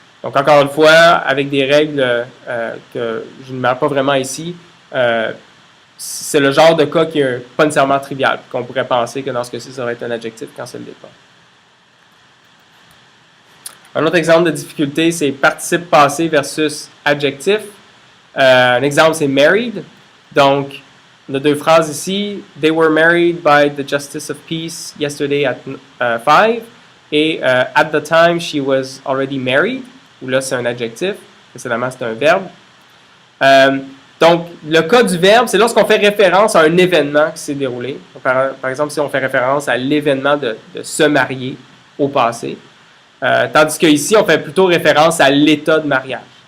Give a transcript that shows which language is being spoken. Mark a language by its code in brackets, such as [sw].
[fr] Donc, encore une fois, avec des règles que je ne mets pas vraiment ici, c'est le genre de cas qui n'est pas nécessairement trivial, qu'on pourrait penser que dans ce cas-ci, ça aurait été un adjectif quand c'est le départ. Un autre exemple de difficulté, c'est participe passé versus adjectif. Un exemple, c'est married. Donc, on a deux phrases ici. [en] They were married by the Justice of Peace yesterday at 5. Et at the time, she was already married. [fr] Où là, c'est un adjectif. Précédemment, c'est un verbe. Donc, le cas du verbe, c'est lorsqu'on fait référence à un événement qui s'est déroulé. Par exemple, si on fait référence à l'événement de se marier au passé. Tandis qu'ici, on fait plutôt référence à l'état de mariage.